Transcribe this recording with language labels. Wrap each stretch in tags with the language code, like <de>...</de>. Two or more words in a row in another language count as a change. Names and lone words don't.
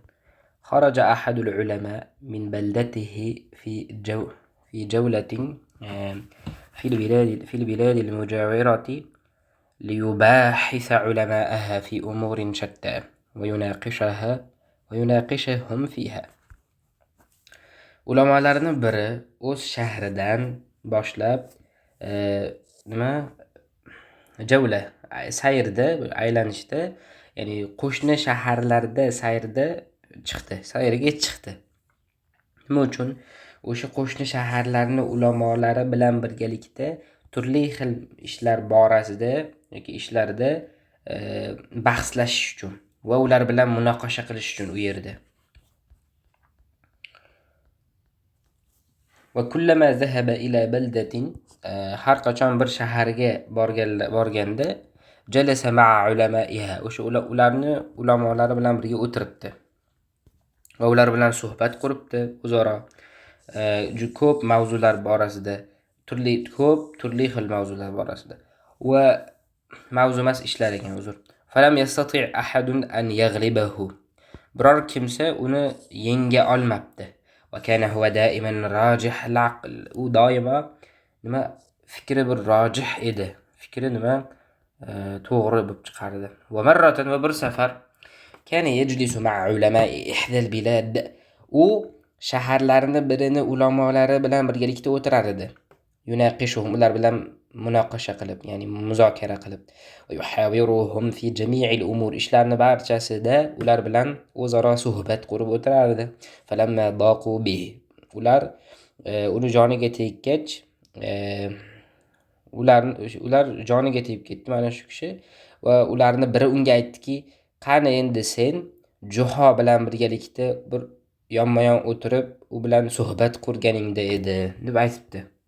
<ar>خرج أحد العلماء من بلدته في جولة في البلاد المجاورة ليباحث علماءها في أمور شتى ويناقشهم فيها.</ar> <uz>Ulamolarning biri o'z shahridan boshlab javla sayrda, aylanishda, ya'ni qo'shni shaharlarda sayrga chiqdi. Nima uchun? O'sha qo'shni shaharlarning ulamolari bilan birgalikda turli xil ishlar borasida yoki ishlarda bahslashish uchun va ular bilan munoqasha qilish uchun u yerda.</uz> <ar>وكلما ذهب إلى بلدة</ar> <uz>har qachon bir shaharga borganda</uz> <ar>جلس مع</ar> <uz>ulamaiha, o'sha ularni ulamolari bilan birga o'tiribdi va ular bilan suhbat quribdi o'zaro ko'p mavzular borasida, turli xil mavzular borasida va mavzu emas ishlar ekan,</uz> <ar>فلم يستطع أحد أن يغلبه,</ar> <uz>biror kimsa uni yenga olmabdi.</uz> <ar>وكان هو دائما راجح العقل.</ar> <uz>u doimo fikri bir rojih edi, fikri to'g'ri bo'lib chiqardi.</uz> <ar>ومرة</ar> <uz>bir safar</uz> <ar>كان يجلس مع علماء إحدى البلاد.</ar> <uz>u shaharlarning birini ulamolari bilan birgalikda o'tirar edi. يناقشهم, ular bilan munoqasha qilib, ya'ni muzokara qilib.</uz> <ar>ويحاوروهم في جميع الأمور,</ar> <uz>ishlarni barchasida ular bilan o'zaro suhbat qurib o'tirardi.</uz> <ar>فلما ضاقوا به,</ar> <uz>ular uni joniga tekkach, ular joniga tegib ketdi mana shu kishi va ularni biri unga aytdiki, qani endi sen Juho bilan birgalikda bir yonma-yon o'tirib u bilan suhbat qurganingda edi deb aytibdi.</uz>